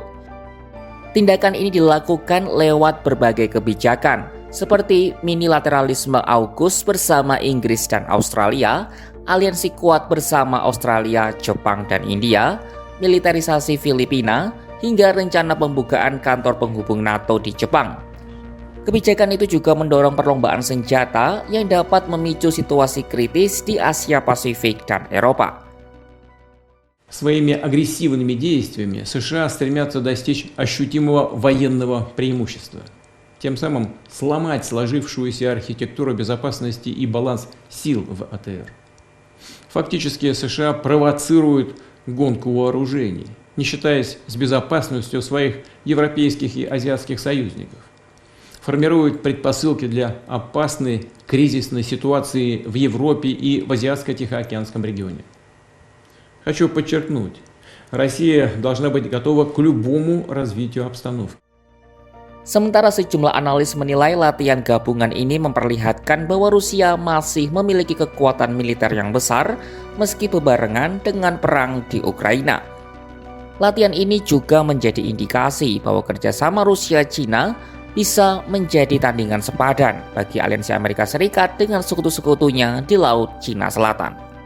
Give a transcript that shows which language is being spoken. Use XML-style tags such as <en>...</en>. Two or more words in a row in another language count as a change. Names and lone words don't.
<id>Tindakan ini dilakukan lewat berbagai kebijakan, seperti minilateralisme AUKUS bersama Inggris dan Australia, aliansi kuat bersama Australia, Jepang, dan India, militerisasi Filipina, hingga rencana pembukaan kantor penghubung NATO di Jepang. Kebijakan itu juga mendorong perlombaan senjata yang dapat memicu situasi kritis di Asia Pasifik dan Eropa.</id> <ru>Своими агрессивными действиями США стремятся достичь ощутимого военного преимущества, тем самым сломать сложившуюся архитектуру безопасности и баланс сил в АТР. Фактически США провоцируют гонку вооружений, не считаясь с безопасностью своих европейских и азиатских союзников. Формируют предпосылки для опасной кризисной ситуации в Европе и в Азиатско-Тихоокеанском регионе. Хочу подчеркнуть, Россия должна быть готова к любому развитию обстановки.</ru> <id>Sementara sejumlah analis menilai latihan gabungan ini memperlihatkan bahwa Rusia masih memiliki kekuatan militer yang besar meski bebarengan dengan perang di Ukraina. Latihan ini juga menjadi indikasi bahwa kerjasama Rusia-Cina bisa menjadi tandingan sepadan bagi aliansi Amerika Serikat dengan sekutu-sekutunya di Laut Cina Selatan.</id>